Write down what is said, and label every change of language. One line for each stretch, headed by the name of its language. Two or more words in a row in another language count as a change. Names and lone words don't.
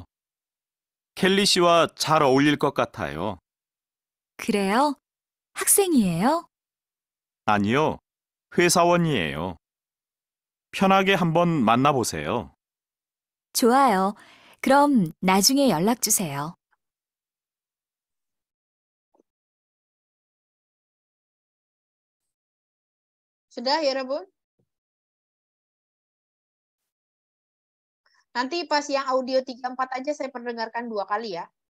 Korean: 켈리 씨와 잘 어울릴 것 같아요. 그래요? 학생이에요? 아니요, 회사원이에요. 편하게 한번 만나보세요. 좋아요. 그럼 나중에 연락 주세요.
Indonesian: Sudah ya Rabun? Nanti pas yang audio 3-4 aja saya perdengarkan 2 kali ya.